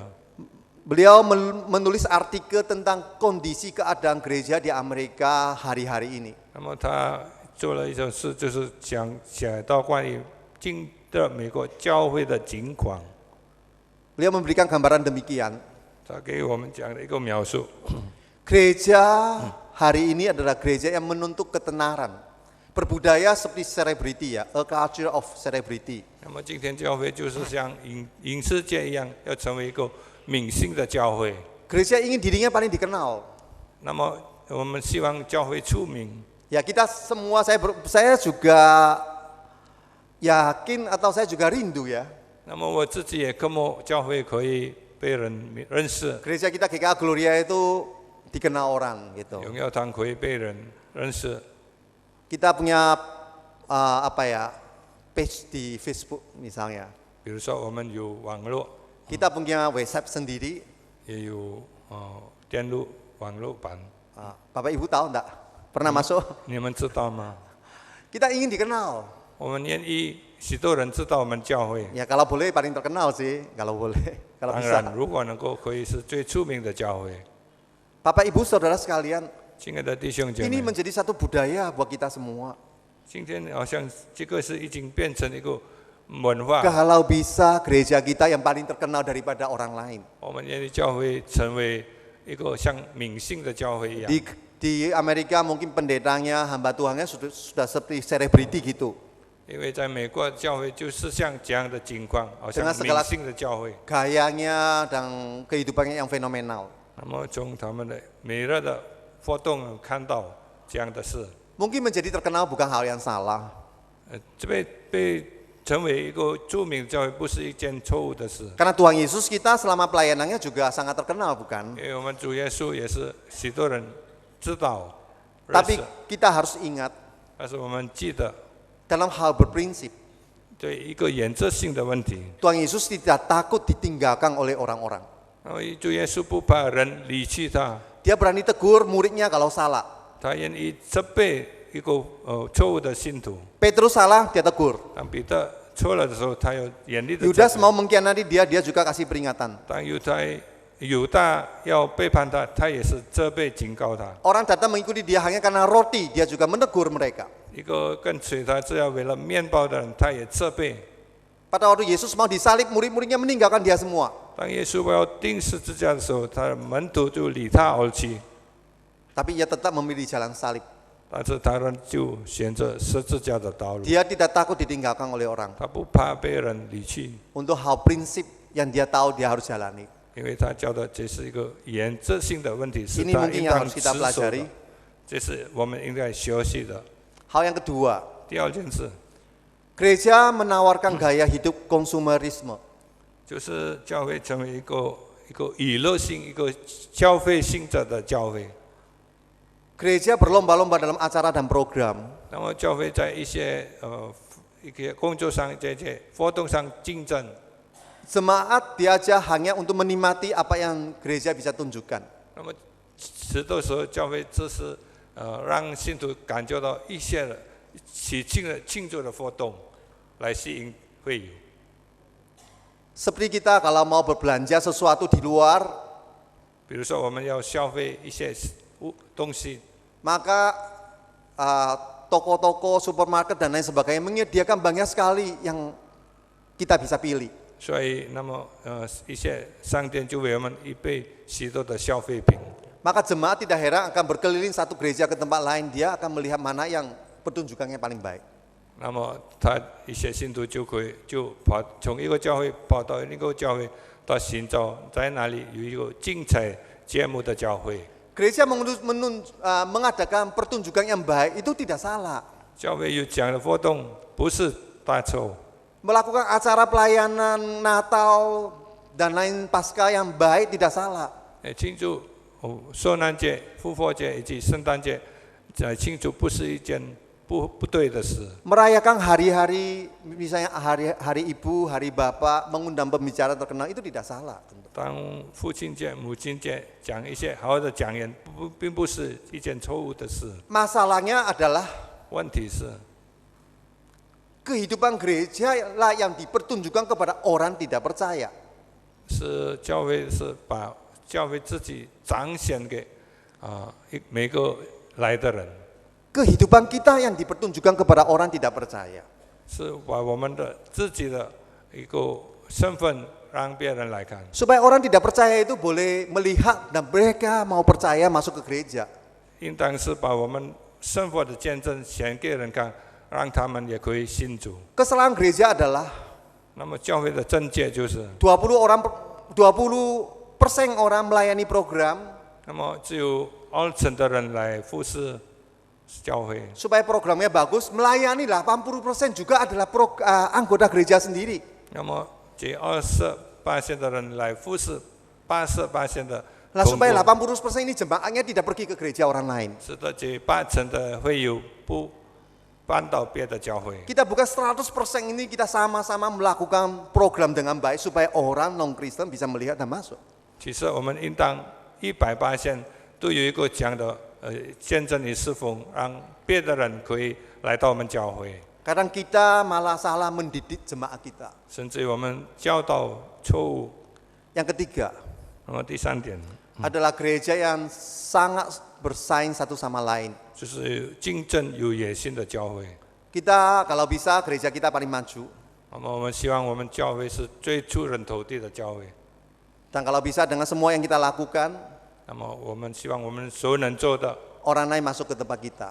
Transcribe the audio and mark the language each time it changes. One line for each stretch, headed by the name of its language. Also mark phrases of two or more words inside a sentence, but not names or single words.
Indonesian: Beliau menulis artikel tentang kondisi keadaan gereja di Amerika hari-hari ini.
Chinese: 那么他做了一首诗，就是写到关于今的美国教会的情况。
Indonesian: Beliau memberikan gambaran demikian.
Chinese: 他给我们讲了一个描述。
Indonesian: Gereja hari ini adalah gereja yang menuntut ketenaran, berbudaya seperti selebriti, ya,
English: a culture of celebrity.
Chinese: 那么今天教会就是像影视界一样，要成为一个明星的教会。
Indonesian: Gereja ingin dirinya paling dikenal.
Chinese: 那么我们希望教会出名。
Indonesian: Ya kita semua, saya juga yakin atau saya juga rindu, ya.
Chinese: 那么我自己也渴慕教会可以被人认识，
Indonesian: Gereja kita GKA Gloria itu dikenal orang, gitu.
Chinese: 荣耀堂可以被人认识。
Indonesian: Kita punya page di Facebook misalnya.
Chinese: 比如说我们有网络，
Indonesian: Kita punya website sendiri.
Chinese: 也有电路网络版，
Indonesian: Bapak Ibu tahu enggak? Pernah masuk?
Chinese: 你们知道吗？
Indonesian: Kita ingin dikenal.
Chinese: 我们愿意许多人知道我们教会。
Indonesian: Ya kalau boleh paling terkenal sih, kalau boleh, kalau
Chinese: 当
Indonesian: bisa.
Chinese: 然，如果能够可以是最出名的教会。
Indonesian: Bapak Ibu Saudara sekalian,
Chinese: 亲爱的弟兄姐
Indonesian: ini
Chinese: 妹，
Indonesian: menjadi satu budaya buat kita semua.
Chinese: 今天好像这个是已经变成一个文化。
Indonesian: Kalau bisa gereja kita yang paling terkenal daripada orang lain.
Chinese: 我们愿意教会成为一个像明星的教会一样。
Indonesian: Di Amerika mungkin pendetanya, hamba Tuhannya sudah seperti selebriti gitu.
Chinese: 因为在美国教会就是像这样的情况，好像
Indonesian: Dengan
Chinese: 明
Indonesian: segala
Chinese: 星的教会。
Indonesian: gayanya dan kehidupannya yang fenomenal.
Chinese: 那么从他们的每日的活动看到这样的事，
Indonesian: Mungkin menjadi terkenal bukan hal yang salah.
Chinese: 这被成为一个著名的教会不是一件错误的事。
Indonesian: Karena Tuhan Yesus kita selama pelayanannya juga sangat terkenal, bukan?
Chinese: 因为我们主耶稣也是许多人知道认
Indonesian: Tapi
Chinese: 识，
Indonesian: kita harus ingat
Chinese: 但是我们记得
Indonesian: dalam hal berprinsip,
Chinese: 对一个原则性的问题。
Indonesian: Tuhan Yesus tidak takut ditinggalkan oleh orang-orang.
Chinese: 然后主耶稣不怕人离弃他，
Indonesian: Dia berani tegur muridnya kalau salah.
Chinese: 他愿意责备一个错误的信徒。
Indonesian: Petrus salah, dia tegur.
Chinese: 当彼得错了的时候，他有严厉的责
Indonesian: Yudas
Chinese: 备。
Indonesian: mau mengkhianati dia juga kasih peringatan.
Chinese: 当犹太犹大要背叛他，他也是责备警告他。
Indonesian: Orang datang mengikuti dia hanya karena roti, dia juga menegur mereka.
Chinese: 一个跟随他只要为了面包的人，他也责备。
Indonesian: Pada waktu Yesus mau disalib, murid-muridnya meninggalkan dia semua.
Chinese: 当耶稣要钉十字架的时候，他的门徒就离他而去，
Indonesian: Tapi ia tetap memilih jalan salib.
Chinese: 但是他们就选择十字架的道路。
Indonesian: Dia tidak takut ditinggalkan oleh orang.
Chinese: 他不怕被人离去，
Indonesian: Untuk hal prinsip yang dia tahu dia harus jalani.
Chinese: 因为他教的这是一个原则性的问题，是
Indonesian: Ini
Chinese: 他
Indonesian: mungkin
Chinese: 应
Indonesian: yang
Chinese: 当
Indonesian: harus
Chinese: 持
Indonesian: kita
Chinese: 守
Indonesian: pelajari.
Chinese: 的，这是我们应该学习的。
Indonesian: Hal yang kedua,
Chinese: 第二件事
Indonesian: gereja menawarkan gaya hidup konsumerisme.
Chinese: 就是教会成为一个娱乐性、一个消费性质的教会。
Indonesian: Gereja berlomba-lomba dalam acara dan program.
Chinese: 那么教会在一些工作上、这些活动上竞争。
Indonesian: Jemaat diajak hanya untuk menikmati apa yang gereja bisa tunjukkan.
Chinese: 那么许多时候教会只是让信徒感觉到一些的喜庆祝的活动，来吸引会友。
Indonesian: Seperti kita kalau mau berbelanja sesuatu di luar,
Chinese: 比如说我们要消费一些东西，
Indonesian: maka toko-toko, supermarket dan lain sebagainya menyediakan banyak sekali yang kita bisa pilih.
Chinese: 所以那么一些商店就为我们预备许多的消费品。
Indonesian: Maka jemaat tidak heran akan berkeliling satu gereja ke tempat lain, dia akan melihat mana yang pertunjukannya paling baik.
Chinese: 那么他一些信徒就跑从一个教会跑到另一个教会，到寻找在哪里有一个精彩节目的教会。
Indonesian: Gereja mengadakan pertunjukan yang baik itu tidak salah.
Chinese: 教会有这样的活动不是大错。
Indonesian: Melakukan acara pelayanan Natal dan lain Paskah yang baik tidak salah.
Chinese: 庆祝受难节、复活节以及圣诞节，庆祝不是一件不对的事。
Indonesian: Merayakan hari-hari, misalnya hari ibu, hari bapak, mengundang pembicara terkenal itu tidak salah.
Chinese: 当父亲节、母亲节讲一些好的讲言，并不是一件错误的事。
Indonesian: Masalahnya adalah
Chinese: 问题是，
Indonesian: kehidupan gereja lah yang dipertunjukkan kepada orang tidak percaya.
Chinese: 是教会是把教会自己彰显给每个来的人，
Indonesian: Kehidupan kita yang dipertunjukkan kepada orang tidak percaya.
Chinese: 是把我们的自己的一个身份让别人来看。
Indonesian: Supaya orang tidak percaya itu boleh melihat dan mereka mau percaya masuk ke gereja.
Chinese: 应当是把我们生活的见证显给人看，让他们也可以信主。
Indonesian: Kesalahan gereja adalah
Chinese: 那么教会的正解就是，
Indonesian: 20% orang melayani program
Chinese: 那么只有20%的人来服侍教会，
Indonesian: supaya programnya bagus, melayani 80% juga adalah anggota gereja sendiri.
Chinese: 那么这20% 的人来服侍80%的
Indonesian: Nah
Chinese: 同
Indonesian: supaya
Chinese: 工，
Indonesian: 80% ini jemaatnya tidak pergi ke gereja orang lain.
Chinese: 使得这8%的会友不搬到别的教会。
Indonesian: Kita bukan 100% ini kita sama-sama melakukan program dengan baik supaya orang non-Kristen bisa melihat dan masuk.
Chinese: 其实我们应当100%都有一个这样的见证与侍奉，让别的人可以来到我们教会。
Indonesian: Kadang kita malah salah mendidik jemaat kita.
Chinese: 甚至于我们教导错误。
Indonesian: Yang ketiga
Chinese: 那么第3点
Indonesian: adalah gereja yang sangat bersaing satu sama lain.
Chinese: 就是竞争有野心的教会。
Indonesian: Kita kalau bisa gereja kita paling maju.
Chinese: 那么我们希望我们教会是最出人头地的教会。
Indonesian: Dan kalau bisa dengan semua yang kita lakukan,
Chinese: 那么我们希望我们所能做的，
Indonesian: orang lain masuk ke tempat kita.